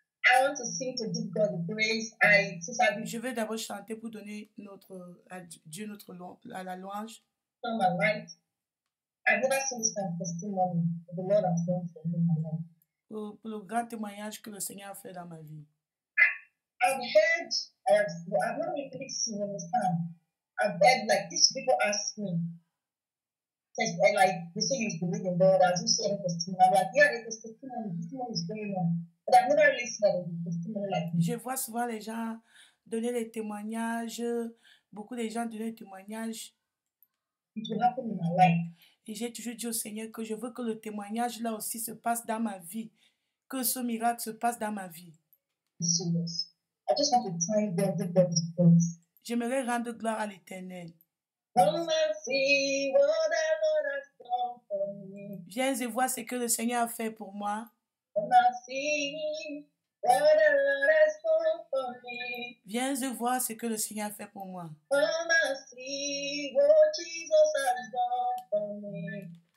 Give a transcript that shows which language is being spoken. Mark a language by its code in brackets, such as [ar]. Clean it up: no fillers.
[en] I want to sing to give God the praise. [fr] Je vais d'abord chanter pour donner à Dieu la louange. [en] On my right. I've never seen this kind of testimony that the Lord has done for me in my life. [fr] Pour le grand témoignage que le Seigneur a fait dans ma vie. [en] I've not really seen, understand. I've heard like these people ask me, like they say you believe in God, as you say in testimony. I'm like, yeah, there's testimony is going on. But I've never really seen a testimony like this. [fr] Je vois souvent les gens donner les témoignages, beaucoup de gens donner des témoignages. [en] It will happen in my life. [fr] Et j'ai toujours dit au Seigneur que je veux que le témoignage là aussi se passe dans ma vie, que ce miracle se passe dans ma vie. [en] I just want to thank God, give God His praise. [fr] J'aimerais rendre gloire à l'Éternel. [en] Come and see what the Lord has done for me. [fr] Viens et vois ce que le Seigneur a fait pour moi. [en] Come and see what the Lord has done for me. [fr] Viens et vois ce que le Seigneur a fait pour moi. [en] Come and see what Jesus has done for me.